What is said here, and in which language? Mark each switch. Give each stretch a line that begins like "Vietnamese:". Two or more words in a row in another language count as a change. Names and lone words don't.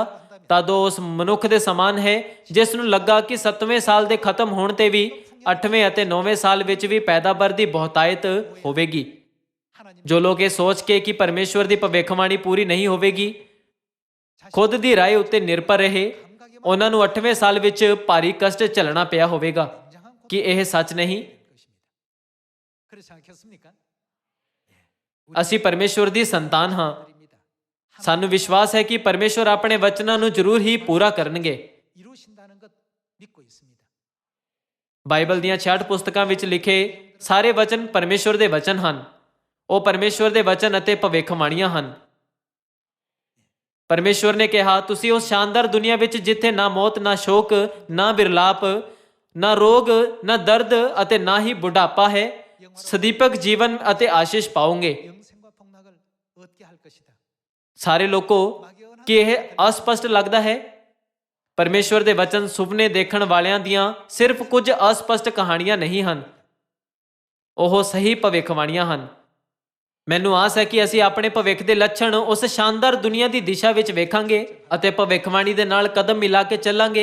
Punjabi: ਤਦ ਉਹ ਉਸ ਮਨੁੱਖ ਦੇ ਸਮਾਨ ਹੈ ਜਿਸ ਨੂੰ ਲੱਗਾ ਕਿ 7ਵੇਂ ਸਾਲ ਦੇ ਖਤਮ ਹੋਣ ਤੇ ਵੀ 8ਵੇਂ ਅਤੇ 9ਵੇਂ ਸਾਲ ਵਿੱਚ ਵੀ ਪੈਦਾਵਾਰ ਦੀ ਬਹੁਤਾਇਤ ਹੋਵੇਗੀ।
Korean: 하나님
Punjabi: ਜੋ ਲੋਕ ਇਹ ਸੋਚ ਕੇ ਕਿ ਪਰਮੇਸ਼ਵਰ ਦੀ ਭਵਿੱਖਬਾਣੀ ਪੂਰੀ ਨਹੀਂ ਹੋਵੇਗੀ ਖੁਦ ਦੀ ਰਾਏ ਉੱਤੇ ਨਿਰਭਰ ਰਹੇ ਉਹਨਾਂ ਨੂੰ 8ਵੇਂ ਸਾਲ ਵਿੱਚ ਭਾਰੀ ਕਸ਼ਟ ਝੱਲਣਾ ਪਿਆ ਹੋਵੇਗਾ।
Korean: 굉장한
Punjabi: ਕਿ ਇਹ ਸੱਚ ਨਹੀਂ?
Korean: 것입니다. 그렇지 않겠습니까?
Punjabi: ਅਸੀਂ ਪਰਮੇਸ਼ਵਰ ਦੀ ਸੰਤਾਨ ਹਾਂ।
Korean: 드립니다.
Punjabi: ਸਾਨੂੰ ਵਿਸ਼ਵਾਸ ਹੈ ਕਿ ਪਰਮੇਸ਼ਵਰ ਆਪਣੇ ਵਚਨਾਂ ਨੂੰ ਜ਼ਰੂਰ ਹੀ ਪੂਰਾ ਕਰਨਗੇ।
Korean: 이루신다는 것 믿고 있습니다.
Punjabi: ਬਾਈਬਲ ਦੀਆਂ 66 ਪੁਸਤਕਾਂ ਵਿੱਚ ਲਿਖੇ ਸਾਰੇ ਵਚਨ ਪਰਮੇਸ਼ਵਰ ਦੇ ਵਚਨ ਹਨ। ਉਹ ਪਰਮੇਸ਼ਵਰ ਦੇ ਵਚਨ ਅਤੇ ਭਵਿੱਖਬਾਣੀਆਂ ਹਨ। ਪਰਮੇਸ਼ਵਰ ਨੇ ਕਿਹਾ ਤੁਸੀਂ ਉਸ ਸ਼ਾਨਦਾਰ ਦੁਨੀਆ ਵਿੱਚ ਜਿੱਥੇ ਨਾ ਮੌਤ ਨਾ ਸ਼ੋਕ ਨਾ ਬਿਰਲਾਪ ਨਾ ਰੋਗ ਨਾ ਦਰਦ ਅਤੇ ਨਾ ਹੀ ਬੁਢਾਪਾ ਹੈ ਸਦੀਪਕ ਜੀਵਨ ਅਤੇ ਆਸ਼ੀਸ਼ ਪਾਓਗੇ।
Korean: 영생과 복락을 얻게 할 것이다.
Punjabi: ਸਾਰੇ ਲੋਕੋ ਕਿ ਇਹ ਅਸਪਸ਼ਟ ਲੱਗਦਾ ਹੈ? ਪਰਮੇਸ਼ਵਰ ਦੇ ਵਚਨ ਸੁਪਨੇ ਦੇਖਣ ਵਾਲਿਆਂ ਦੀਆਂ ਸਿਰਫ ਕੁਝ ਅਸਪਸ਼ਟ ਕਹਾਣੀਆਂ ਨਹੀਂ ਹਨ ਉਹ ਸਹੀ ਭਵਿੱਖਬਾਣੀਆਂ ਹਨ। ਮੈਨੂੰ ਆਸ ਹੈ ਕਿ ਅਸੀਂ ਆਪਣੇ ਭਵਿੱਖ ਦੇ ਲੱਛਣ ਉਸ ਸ਼ਾਨਦਾਰ ਦੁਨੀਆ ਦੀ ਦਿਸ਼ਾ ਵਿੱਚ ਵੇਖਾਂਗੇ ਅਤੇ ਭਵਿੱਖਬਾਣੀ ਦੇ ਨਾਲ ਕਦਮ ਮਿਲਾ ਕੇ ਚੱਲਾਂਗੇ।